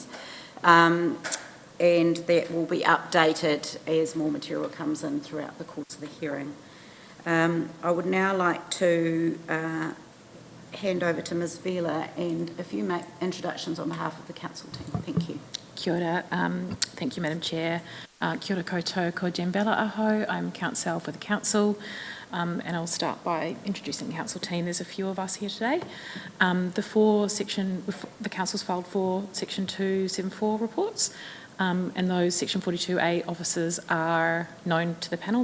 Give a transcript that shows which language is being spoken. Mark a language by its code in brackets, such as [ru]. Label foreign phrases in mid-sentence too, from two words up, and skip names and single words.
[en] And that will be updated as more material comes in throughout the course of the hearing. I would now like to hand over to Ms. Vila, and if you make introductions on behalf of the council team. Thank you. [mi] Kia ora. [en] Thank you, Madam Chair. [mi] Kia ora koutou, ko Jen Bella Aho. [en] I'm counsel for the council, and I'll start by introducing the council team. There's a few of us here today. The council's filed 4 Section 274 reports, and those Section 42A officers are known to the panel.